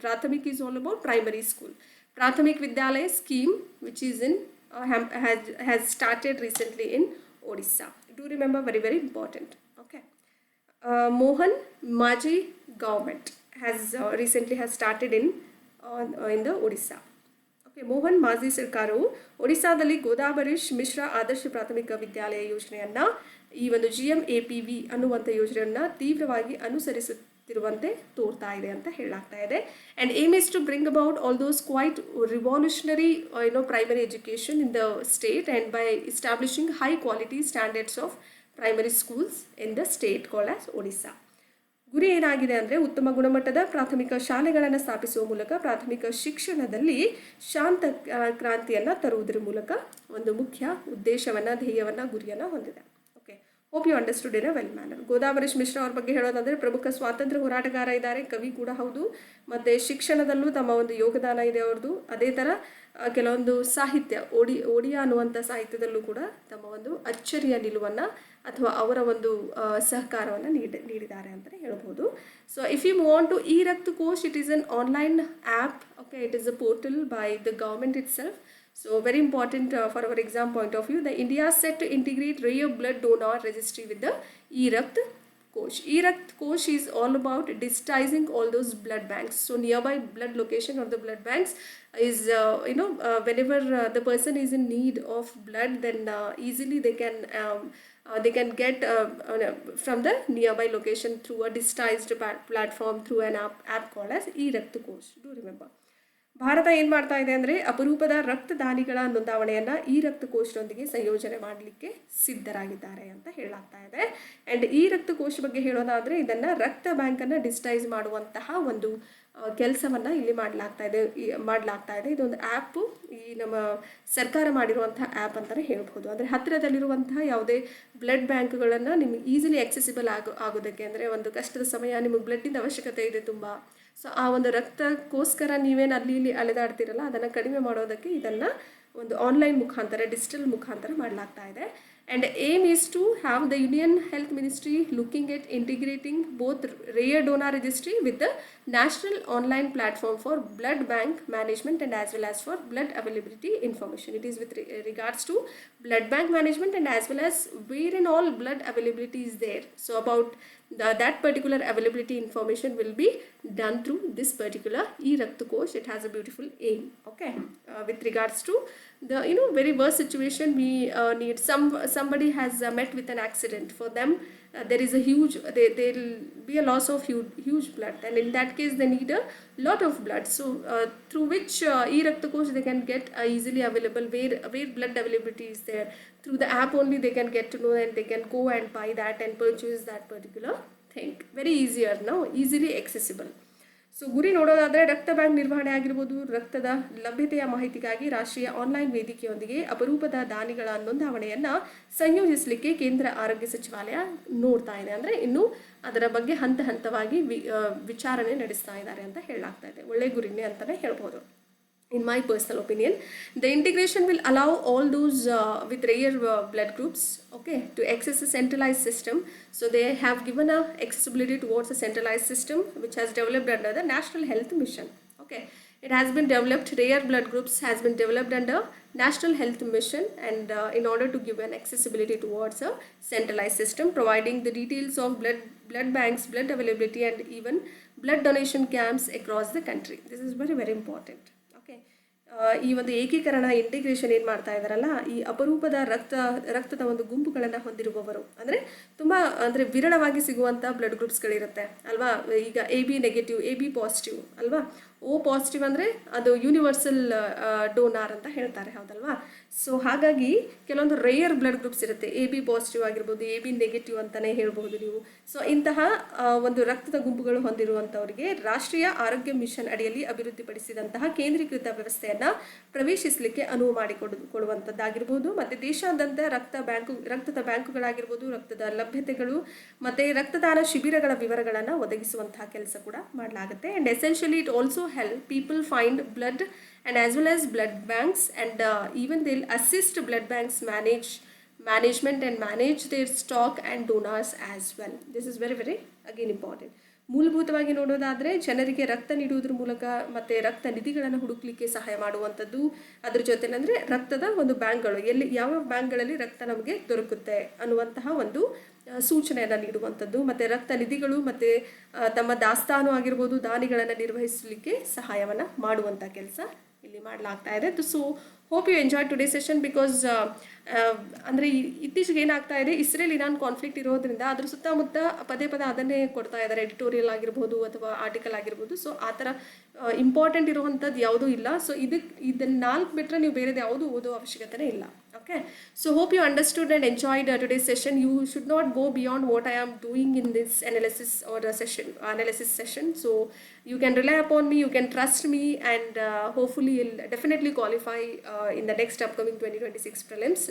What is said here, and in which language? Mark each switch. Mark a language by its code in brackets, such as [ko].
[en] Prathamik is all about primary school. Prathamik Vidyalaya scheme, which is in has started recently in Odisha. Do remember, very very important. Okay. Mohan Maji government has recently started in the Odisha. [kn] Okay, Mohan ಮಾಜಿ ಸರ್ಕಾರವು ಒಡಿಸ್ಸಾದಲ್ಲಿ ಗೋದಾವರಿಶ್ ಮಿಶ್ರಾ ಆದರ್ಶ ಪ್ರಾಥಮಿಕ ವಿದ್ಯಾಲಯ ಯೋಜನೆಯನ್ನು ಈ ಒಂದು GMAPV ಅನ್ನುವಂಥ ಯೋಜನೆಯನ್ನು ತೀವ್ರವಾಗಿ ಅನುಸರಿಸುತ್ತಿರುವಂತೆ ತೋರ್ತಾ ಇದೆ ಅಂತ ಹೇಳಲಾಗ್ತಾ ಇದೆ. [en] And aim is to bring about all those quite revolutionary primary education in the state and by establishing high quality standards of primary schools in the state called as Odisha. [kn] ಗುರಿ ಏನಾಗಿದೆ ಅಂದರೆ ಉತ್ತಮ ಗುಣಮಟ್ಟದ ಪ್ರಾಥಮಿಕ ಶಾಲೆಗಳನ್ನು ಸ್ಥಾಪಿಸುವ ಮೂಲಕ ಪ್ರಾಥಮಿಕ ಶಿಕ್ಷಣದಲ್ಲಿ ಶಾಂತ ಕ್ರಾಂತಿಯನ್ನು ತರುವುದರ ಮೂಲಕ ಒಂದು ಮುಖ್ಯ ಉದ್ದೇಶವನ್ನು, ಧ್ಯೇಯವನ್ನು, ಗುರಿಯನ್ನು ಹೊಂದಿದೆ. [en] Okay, hope you understood in a well manner. [kn] ಗೋದಾವರಿಶ್ Mishra ಅವ್ರ ಬಗ್ಗೆ ಹೇಳೋದಂದರೆ ಪ್ರಮುಖ ಸ್ವಾತಂತ್ರ್ಯ ಹೋರಾಟಗಾರ ಇದ್ದಾರೆ, ಕವಿ ಕೂಡ ಹೌದು, ಮತ್ತು ಶಿಕ್ಷಣದಲ್ಲೂ ತಮ್ಮ ಒಂದು ಯೋಗದಾನ ಇದೆ ಅವ್ರದ್ದು. ಅದೇ ಥರ ಕೆಲವೊಂದು ಸಾಹಿತ್ಯ, ಓಡಿಯಾ ಅನ್ನುವಂಥ ಸಾಹಿತ್ಯದಲ್ಲೂ ಕೂಡ ತಮ್ಮ ಒಂದು ಅಚ್ಚರಿಯ ನಿಲುವನ್ನು ಅಥವಾ ಅವರ ಒಂದು ಸಹಕಾರವನ್ನು ನೀಡಿದ್ದಾರೆ ಅಂತಲೇ ಹೇಳ್ಬೋದು. [en] So if you want to e-Rakt Kosh, it is an online app. Okay, it is a portal by the government itself. So very important for our exam point of view. The India is set to integrate rare blood donor registry with the e-Rakt Kosh. e-Rakt Kosh is all about digitizing all those blood banks. So nearby blood location or the blood banks is whenever the person is in need of blood, then easily they can get from the nearby location through a digitized platform through an app called as e-Rakt Kosh. Do remember. [kn] Bharat ಏನು ಮಾಡ್ತಾ ಇದೆ ಅಂದರೆ ಅಪರೂಪದ ರಕ್ತದಾನಿಗಳ ನೋಂದಾವಣೆಯನ್ನು e-Rakt Koshನೊಂದಿಗೆ ಸಂಯೋಜನೆ ಮಾಡಲಿಕ್ಕೆ ಸಿದ್ಧರಾಗಿದ್ದಾರೆ ಅಂತ ಹೇಳಲಾಗ್ತಾ ಇದೆ. ಆ್ಯಂಡ್ e-Rakt Kosh ಬಗ್ಗೆ ಹೇಳೋದಾದರೆ ಇದನ್ನು ರಕ್ತ ಬ್ಯಾಂಕನ್ನು ಡಿಜಿಟೈಸ್ ಮಾಡುವಂತಹ ಒಂದು ಕೆಲಸವನ್ನು ಇಲ್ಲಿ ಮಾಡಲಾಗ್ತಾ ಇದೆ. ಇದೊಂದು ಆ್ಯಪು ಈ ನಮ್ಮ ಸರ್ಕಾರ ಮಾಡಿರುವಂತಹ ಆ್ಯಪ್ ಅಂತಲೇ ಹೇಳ್ಬೋದು. ಅಂದರೆ ಹತ್ತಿರದಲ್ಲಿರುವಂತಹ ಯಾವುದೇ ಬ್ಲಡ್ ಬ್ಯಾಂಕ್ಗಳನ್ನು ನಿಮಗೆ [en] easily accessible [kn] ಆಗೋದಕ್ಕೆ, ಅಂದರೆ ಒಂದು ಕಷ್ಟದ ಸಮಯ ನಿಮಗೆ ಬ್ಲಡ್ಡಿಂದ ಅವಶ್ಯಕತೆ ಇದೆ ತುಂಬ, ಸೊ ಆ ಒಂದು ರಕ್ತಕ್ಕೋಸ್ಕರ ನೀವೇನು ಅಲ್ಲಿ ಇಲ್ಲಿ ಅಲೆದಾಡ್ತಿರಲ್ಲ, ಅದನ್ನು ಕಡಿಮೆ ಮಾಡೋದಕ್ಕೆ ಇದನ್ನು ಒಂದು ಆನ್ಲೈನ್ ಮುಖಾಂತರ, ಡಿಜಿಟಲ್ ಮುಖಾಂತರ ಮಾಡಲಾಗ್ತಾ ಇದೆ. [en] And aim is to have the Union Health Ministry looking at integrating both rare donor registry with the national online platform for blood bank management and as well as for blood availability information. It is with regards to blood bank management and as well as where in all blood availability is there. So about that particular availability information will be done through this particular e-Rakta Kosh. It has a beautiful aim. Okay, with regards to the very worst situation, we need somebody has met with an accident. For them there is a huge there will be a loss of huge blood, and in that case they need a lot of blood. So through which e-Rakta Kosh they can get easily available where blood availability is there. Through the app only they can get to know, and they can go and buy that and purchase that particular thing. Very easier now, easily accessible. [kn] So ಗುರಿ ನೋಡೋದಾದರೆ ರಕ್ತ bank ನಿರ್ವಹಣೆ ಆಗಿರ್ಬೋದು, ರಕ್ತದ ಲಭ್ಯತೆಯ ಮಾಹಿತಿಗಾಗಿ ರಾಷ್ಟ್ರೀಯ online ವೇದಿಕೆಯೊಂದಿಗೆ ಅಪರೂಪದ ದಾನಿಗಳ ನೋಂದಾವಣೆಯನ್ನು ಸಂಯೋಜಿಸಲಿಕ್ಕೆ ಕೇಂದ್ರ ಆರೋಗ್ಯ ಸಚಿವಾಲಯ ನೋಡ್ತಾ ಇದೆ. ಅಂದರೆ ಇನ್ನು ಅದರ ಬಗ್ಗೆ ಹಂತ ಹಂತವಾಗಿ ವಿಚಾರಣೆ ನಡೆಸ್ತಾ ಇದ್ದಾರೆ ಅಂತ ಹೇಳಲಾಗ್ತಾ ಇದೆ. ಒಳ್ಳೆ ಗುರಿನೇ ಅಂತಲೇ ಹೇಳ್ಬೋದು. [en] In my personal opinion, the integration will allow all those with rare blood groups, okay, to access a centralized system. So they have given a accessibility towards a centralized system which has developed under the National Health Mission. Okay, it has been developed, rare blood groups has been developed under National Health Mission, and in order to give an accessibility towards a centralized system, providing the details of blood banks, blood availability, and even blood donation camps across the country. This is very, very important. [kn] ಈ ಒಂದು ಏಕೀಕರಣ integration ಏನು ಮಾಡ್ತಾ ಇದ್ದಾರಲ್ಲ, ಈ ಅಪರೂಪದ ರಕ್ತದ ಒಂದು ಗುಂಪುಗಳನ್ನು ಹೊಂದಿರುವವರು, ಅಂದರೆ ತುಂಬ ಅಂದರೆ ವಿರಳವಾಗಿ ಸಿಗುವಂಥ ಬ್ಲಡ್ ಗ್ರೂಪ್ಸ್ಗಳಿರುತ್ತೆ ಅಲ್ವಾ. ಈಗ AB ನೆಗೆಟಿವ್, AB ಪಾಸಿಟಿವ್ ಅಲ್ವಾ. O ಪಾಸಿಟಿವ್ ಅಂದರೆ ಅದು ಯೂನಿವರ್ಸಲ್ ಡೋನಾರ್ ಅಂತ ಹೇಳ್ತಾರೆ, ಹೌದಲ್ವಾ. ಸೊ ಹಾಗಾಗಿ ಕೆಲವೊಂದು ರೇಯರ್ ಬ್ಲಡ್ ಗ್ರೂಪ್ಸ್ ಇರುತ್ತೆ. AB ಪಾಸಿಟಿವ್ ಆಗಿರ್ಬೋದು, AB ನೆಗೆಟಿವ್ ಅಂತಲೇ ಹೇಳ್ಬೋದು ನೀವು. ಸೊ ಇಂತಹ ಒಂದು ರಕ್ತದ ಗುಂಪುಗಳು ಹೊಂದಿರುವಂಥವರಿಗೆ ರಾಷ್ಟ್ರೀಯ ಆರೋಗ್ಯ ಮಿಷನ್ ಅಡಿಯಲ್ಲಿ ಅಭಿವೃದ್ಧಿಪಡಿಸಿದಂತಹ ಕೇಂದ್ರೀಕೃತ ವ್ಯವಸ್ಥೆಯನ್ನು ಪ್ರವೇಶಿಸಲಿಕ್ಕೆ ಅನುವು ಮಾಡಿಕೊಡುವಂಥದ್ದಾಗಿರ್ಬೋದು. ಮತ್ತು ದೇಶಾದ್ಯಂತ ರಕ್ತದ ಬ್ಯಾಂಕುಗಳಾಗಿರ್ಬೋದು, ರಕ್ತದ ಲಭ್ಯತೆಗಳು ಮತ್ತು ರಕ್ತದಾನ ಶಿಬಿರಗಳ ವಿವರಗಳನ್ನು ಒದಗಿಸುವಂತಹ ಕೆಲಸ ಕೂಡ ಮಾಡಲಾಗುತ್ತೆ. [en] And essentially it also help people find blood and as well as blood banks, and even they'll assist blood banks management and manage their stock and donors as well. This is very, very again important. [kn] ಮೂಲಭೂತವಾಗಿ ನೋಡೋದಾದರೆ ಜನರಿಗೆ ರಕ್ತ ನೀಡುವುದರ ಮೂಲಕ ಮತ್ತು ರಕ್ತ ನಿಧಿಗಳನ್ನು ಹುಡುಕಲಿಕ್ಕೆ ಸಹಾಯ ಮಾಡುವಂಥದ್ದು. ಅದ್ರ ಜೊತೆಲಿ ಅಂದರೆ ರಕ್ತದ ಒಂದು ಬ್ಯಾಂಕ್ಗಳು ಯಾವ ಬ್ಯಾಂಕ್ಗಳಲ್ಲಿ ರಕ್ತ ನಮಗೆ ದೊರಕುತ್ತೆ ಅನ್ನುವಂತಹ ಒಂದು ಸೂಚನೆಯನ್ನು ನೀಡುವಂಥದ್ದು, ಮತ್ತು ರಕ್ತ ನಿಧಿಗಳು ಮತ್ತು ತಮ್ಮ ದಾಸ್ತಾನು ಆಗಿರ್ಬೋದು ದಾನಿಗಳನ್ನು ನಿರ್ವಹಿಸಲಿಕ್ಕೆ ಸಹಾಯವನ್ನು ಮಾಡುವಂಥ ಕೆಲಸ ಇಲ್ಲಿ ಮಾಡಲಾಗ್ತಾ ಇದೆ. [en] so hope you enjoy today session, because [kn] ಅಂದರೆ ಇತ್ತೀಚೆಗೆ ಏನಾಗ್ತಾ ಇದೆ, ಇಸ್ರೇಲ್ ಇರಾನ್ ಕಾನ್ಫ್ಲಿಕ್ಟ್ ಇರೋದ್ರಿಂದ ಅದ್ರ ಸುತ್ತಮುತ್ತ ಪದೇ ಅದನ್ನೇ ಕೊಡ್ತಾ ಇದ್ದಾರೆ, ಎಡಿಟೋರಿಯಲ್ ಆಗಿರ್ಬೋದು ಅಥವಾ ಆರ್ಟಿಕಲ್ ಆಗಿರ್ಬೋದು. ಸೊ ಆ ಥರ ಇಂಪಾರ್ಟೆಂಟ್ ಇರುವಂಥದ್ದು ಯಾವುದೂ ಇಲ್ಲ. ಸೊ ಇದನ್ನು 4 ಬಿಟ್ಟರೆ ನೀವು ಬೇರೆದು ಯಾವುದೂ ಓದೋ ಅವಶ್ಯಕತೆನೇ ಇಲ್ಲ. [en] Okay, so hope you understood and enjoyed today's session. You should not go beyond what I am doing in this analysis session. So you can rely upon me, you can trust me, and hopefully you'll definitely qualify in the next upcoming 2026 prelims.